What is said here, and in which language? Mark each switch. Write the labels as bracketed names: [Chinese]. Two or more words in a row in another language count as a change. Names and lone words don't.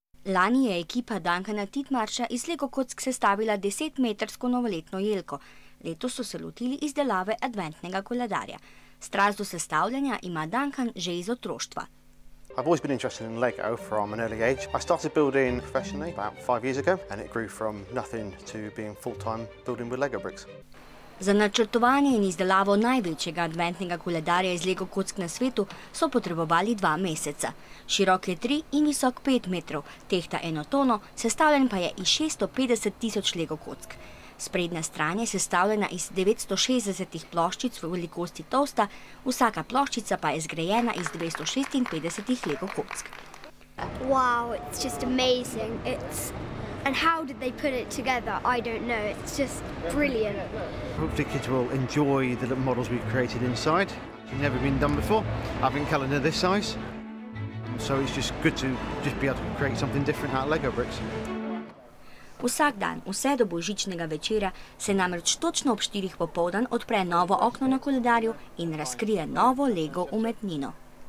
[Slovenian] Lani je ekipa Duncana Titmarša iz Lego kock sestavila 10-metrsko novoletno jelko. Letos so se lotili izdelave adventnega koledarja. Strast do sestavljanja ima Duncan že iz otroštva. [English] I've always been interested in Lego from an early age. I started building professionally about 5 years ago, and it grew from nothing to being full-time building with Lego bricks. [Slovenian] Za načrtovanje in izdelavo največjega adventnega koledarja iz Lego kock na svetu so potrebovali 2 meseca. Širok je 3 in visok 5 metrov, tehta 1 tono, sestavljen pa je iz 650 tisoč Lego kock. Sprednja stran je sestavljena iz 960 ploščic v velikosti tosta, vsaka ploščica pa je zgrajena iz 256 Lego kock. [English] Wow, it's just amazing. And how did they put it together? I don't know. It's just brilliant. Hopefully kids will enjoy the little models we've created inside. It's never been done before. Having calendar this size. So it's just good to just be able to create something different out of Lego bricks. [Slovenian] Vsak dan, vse do božičnega večera, se namreč točno ob 4 popoldan odpre novo okno na koledarju in razkrije novo Lego umetnino.